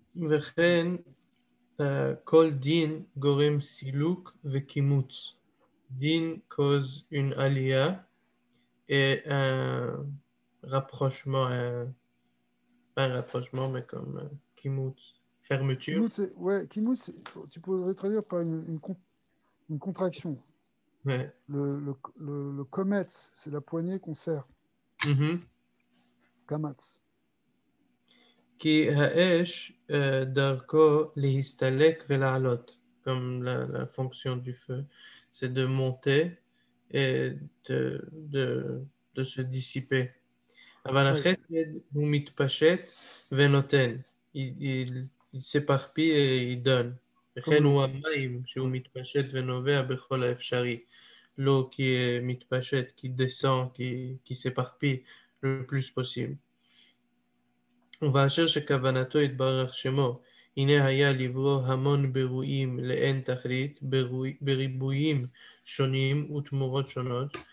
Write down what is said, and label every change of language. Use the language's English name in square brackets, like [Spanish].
[Hebrew] וכן כל דין גורם סילוק וקימוץ. [French] Din cause une alia et un rapprochement, pas un rapprochement, mais comme kimutz, fermeture. Kimutz, tu pourrais traduire par une contraction. Ouais. Le kometz, c'est la poignée qu'on serre. Kamatz. [Hebrew] Ki ha'esh darko lehistalek vela'alot, [French] comme la fonction du feu, c'est de monter et de se dissiper. [Hebrew] אבל החסד הוא מתפשט ונותן, [French] il s'éparpille et il donne. [Hebrew] וכן הוא המים שהוא מתפשט ונובע בכל האפשרי. [French] l'eau qui est [Hebrew] מתפשט, [French] qui descend, qui s'éparpille le plus possible. [Hebrew] ובאשר שכוונתו יתברך שמו, הנה היה לברוא המון ברואים לאין תכלית, בריבויים שונים ותמורות שונות.